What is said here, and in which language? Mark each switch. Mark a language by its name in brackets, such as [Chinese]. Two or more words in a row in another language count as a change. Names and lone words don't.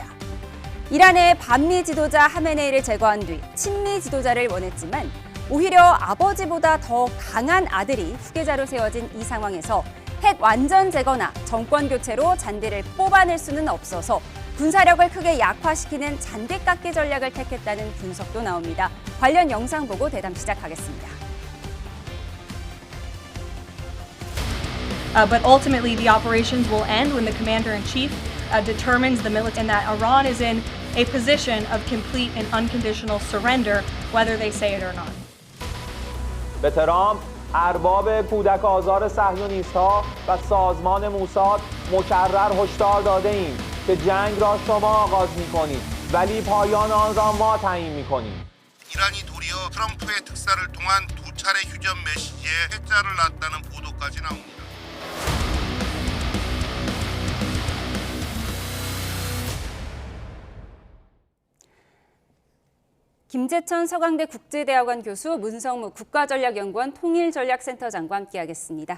[Korean] 이란의 반미 지도자 하메네이를 제거한 뒤 친미 지도자를 원했지만 오히려 아버지보다 더 강한 아들이 후계자로 세워진 이 상황에서 핵 완전 제거나 정권 교체로 잔디를 뽑아낼 수는 없어서 군사력을 크게 약화시키는 잔디 깎기 전략을 택했다는 분석도 나옵니다. 관련 영상 보고 대담 시작하겠습니다. [English] But ultimately, the operations will end when the commander-in-chief determines the military and that Iran is in a position of complete and unconditional surrender, whether they say it or not. [Persian] به ترامپ ارباب کودک آزار صهیونیست‌ها و سازمان موساد مکرر هشدار داده ایم که جنگ را شما آغاز می‌کنید ولی پایان آن را ما تعیین می‌کنیم. [Korean] 이란이 도리어 트럼프의 특사를 통한 두 차례 휴전 메시지에 퇴짜를 놨다는 보도까지 나옵니다. 김재천 서강대 국제대학원 교수, 문성무 국가전략연구원 통일전략센터장과 함께하겠습니다.